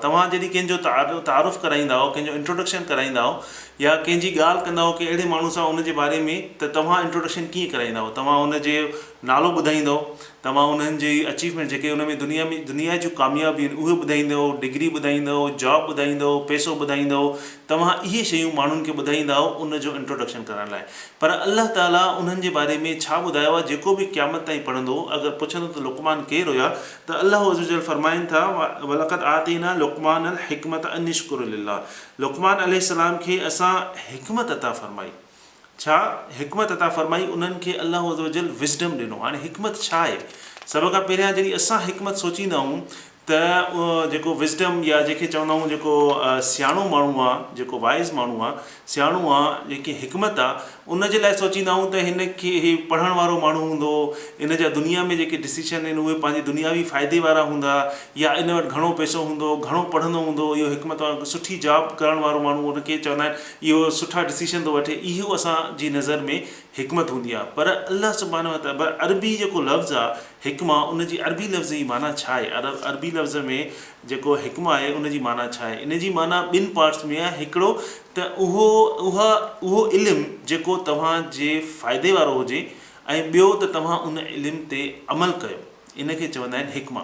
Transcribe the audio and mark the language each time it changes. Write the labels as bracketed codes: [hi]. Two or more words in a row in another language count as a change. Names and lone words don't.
[sd] तव्हां जॾहिं कंहिंजो तारुफ़ कराईंदा हो, कंहिंजो इंट्रोडक्शन कराईंदा हो या कंहिंजी ॻाल्हि कंदा हो कि अहिड़े माण्हू सां उन जे बारे में त तव्हां इंट्रोडक्शन कीअं कराईंदा हो, तव्हां उनजे नालो ॿुधाईंदो, तव्हां उन्हनि जी अचीवमेंट जेके उन में दुनिया जूं कामयाबी आहिनि उहे ॿुधाईंदो, डिग्री ॿुधाईंदो, जॉब ॿुधाईंदो, पैसो ॿुधाईंदो, तव्हां इहे शयूं माण्हुनि खे ॿुधाईंदा हो उनजो इंट्रोडक्शन करण लाइ। पर अल्लाह ताला उन्हनि जे बारे में छा ॿुधायो आहे जेको बि क़यामत ताईं पढ़ंदो अगरि पुछंदो त लुक़मान केरु हुया त अल्लाह [ar] عز وجل [sd] फ़रमाइनि था [ar] ولقد آتينا لقمان الحكمة أن اشكر لله. [sd] लुक़मान अलैहिस्सलाम खे असां हिकमत अता फ़रमाई। छा हिकमत अता फ़रमाई? उन्हनि खे अल्लाह [ar] عز وجل [sd] विज़डम ॾिनो। हाणे हिकमत छा आहे? सभ खां पहिरियां जॾहिं असां हिकमत सोचींदा आहियूं त जेको विज़डम या जेके चवंदा आहियूं जेको सियाणो माण्हू आहे, जेको वाइज़ माण्हू आहे, सियाणो आहे, जेकी हिकमत आहे उन जे लाइ सोचींदा आहियूं त हिन खे ही पढ़ण वारो माण्हू हूंदो, इन जा दुनिया में जेके डिसीशन आहिनि उहे पंहिंजे दुनियावी फ़ाइदे वारा हूंदा या इन वटि घणो पैसो हूंदो, घणो पढ़ंदो हूंदो, इहो हिकमत वारो सुठी जॉब करण वारो माण्हू उनखे चवंदा आहिनि इहो सुठा डिसीशन थो वठे, इहो असांजी नज़र में हिकमत हूंदी आहे। पर अल्लाह [ar] سبحانه وتعالى [sd] अरबी जेको लफ़्ज़ आहे हिकमा उन जी अरबी लफ़्ज़ जी माना छा आहे? अरबी लफ़्ज़ में जेको हिकमा आहे उन जी माना छा आहे? इन जी माना ॿिनि पार्ट्स में आहे। हिकिड़ो त उहो इल्मु जेको तव्हांजे फ़ाइदे वारो हुजे ऐं ॿियो त तव्हां उन इल्म ते अमल कयो, इन खे चवंदा आहिनि हिकमा।